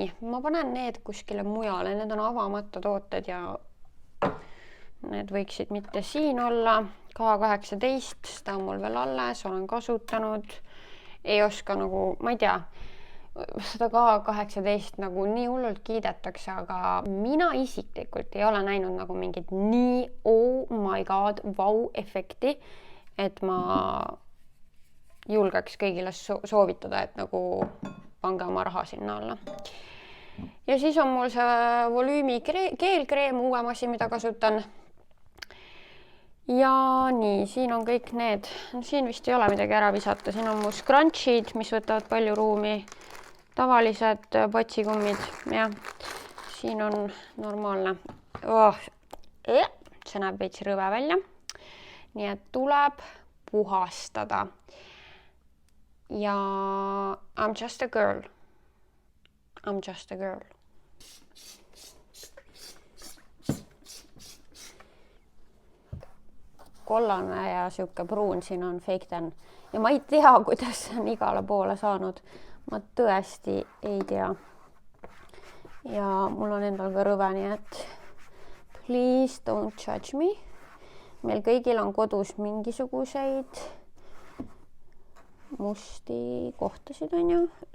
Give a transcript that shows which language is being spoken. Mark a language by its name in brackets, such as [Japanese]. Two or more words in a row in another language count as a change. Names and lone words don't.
[Estonian] Ma panen need kuskile mujale, need on avamata tooted ja need võiksid mitte siin olla. K18, seda on mul veel alles, olen kasutanud. Ei oska nagu, ma ei tea. seda K18 nagu nii hullult kiidetakse, aga mina isiklikult ei ole näinud nagu mingit nii [English] oh my god, [Estonian] vau efekti, et ma julgeks kõigile soovitada, et nagu pange oma raha sinna alla. Ja siis on mul see volüümi keelkreem, uuem asi, mida kasutan. Ja nii, siin on kõik need, siin vist ei ole midagi ära visata, siin on mu scrunchid, mis võtavad palju ruumi, tavalised patsikummid, jah, siin on normaalne. See näeb veits rõve välja, nii et tuleb puhastada. [English] Ja I'm just a girl. I'm just a girl. [Estonian] Kollane ja siuke pruun siin on [English] fake tan. [Estonian] Ja ma ei tea, kuidas see on igale poole saanud. Ma tõesti ei tea. Ja mul on endal ka rõve, nii et [English] please don't judge me. [Estonian] Meil kõigil on kodus mingisuguseid musti kohtasid, on ju.